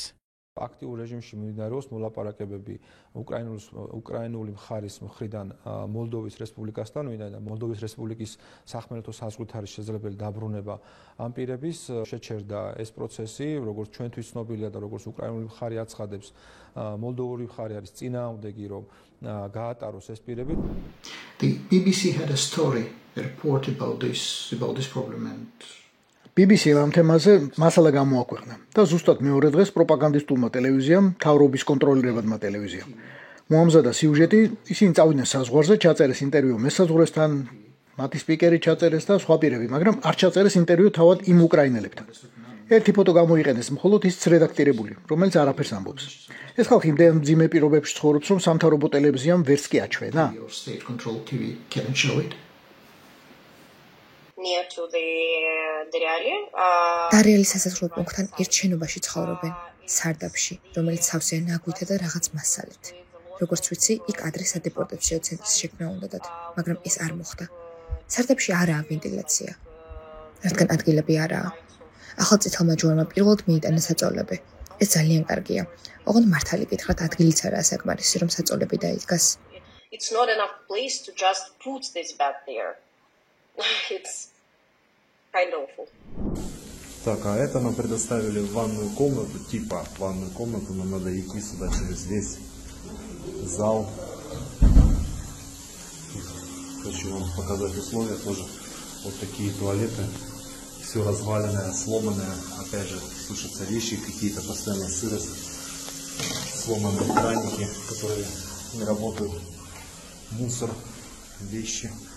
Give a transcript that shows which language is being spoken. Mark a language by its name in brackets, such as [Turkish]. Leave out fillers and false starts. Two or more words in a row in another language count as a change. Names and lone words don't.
[Georgian] აქტიურ რეჟიმში მიმდინარეობს მოლაპარაკებები უკრაინული მხარის მხრიდან მოლდოვის რესპუბლიკასთან, ვინაიდან მოლდოვის რესპუბლიკის სახმელეთო საზღვრით არის შესაძლებელი დაბრუნება ამ პირების. შეჩერდა ეს პროცესი, როგორც ჩვენთვის ცნობილია და როგორც უკრაინული მხარი აცხადებს, მოლდოვური მხარი არის წინააღმდეგი, რომ გაატაროს ეს პირები. [English] The BBC had a story, a report about this problem and [Georgian] BBC ამ თემაზე მასალა გამოაქვეყნა და ზუსტად მეორე დღეს პროპაგანდისტულმა ტელევიზიამ, მთავრობის კონტროლირებადმა ტელევიზიამ მოამზადა სიუჟეტი, ისინი წავიდნენ საზღვარზე, ჩაწერეს ინტერვიუ მესაზღვრესთან, მათი სპიკერი ჩაწერეს და სხვა პირები, მაგრამ არ ჩაწერეს ინტერვიუ თავად იმ უკრაინელებთან. ერთი ფოტო გამოიყენეს მხოლოდ ის რედაქტირებული, რომელიც არაფერს ამბობს. ეს ხალხი იმდენ მძიმე პირობებში ცხოვრობს, რომ სამთავრობო ტელევიზიამ ვერც კი აჩვენა. [English] state controlled TV can't show it. Near to the Reali. [Georgian] დარეალი სასაზღვრო პუნქტთან ერთ შენობაში ცხოვრობენ, სარდაფში, რომელიც სავსეა ნაგვითა და რაღაც მასალით. როგორც ვიცი, იქ ადრე სადეპორტაციო ცენტრის შექმნა უნდათ, მაგრამ ეს არ მოხდა. სარდაფში არაა ვენტილაცია, რადგან ადგილები არაა. ახალ წითელმა ჯვარმა პირველად მიიტანა საწოლები. ეს ძალიან კარგია. ოღონდ მართალი გითხრათ, ადგილიც არაა საკმარისი, რომ საწოლები დაიდგას. [English] It's not enough place to just put this bed there. It's kind of awful. [Russian] Так, а это нам предоставили ванную комнату, типа ванную комнату, нам надо идти сюда через весь зал. Хочу вам показать условия тоже. Вот такие туалеты, все разваленное, сломанное, опять же, сушатся вещи, какие-то постоянно сырость, сломанные краники, которые не работают, мусор, вещи.